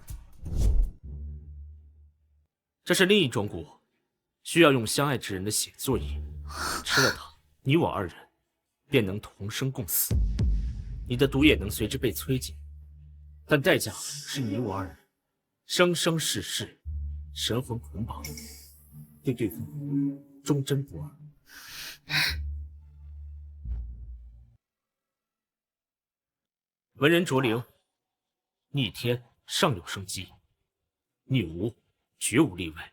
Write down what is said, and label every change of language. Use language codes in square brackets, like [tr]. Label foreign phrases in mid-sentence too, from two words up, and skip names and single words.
[zh] 這是另一種蠱，需要用相愛之人的血作引，吃了它，你我二人便能同生共死。你的毒也能隨之被催盡，但代價是你我二人生生世世神魂捆綁，對對方忠貞不二。文人卓靈，逆天尚有生機，你無絕無例外。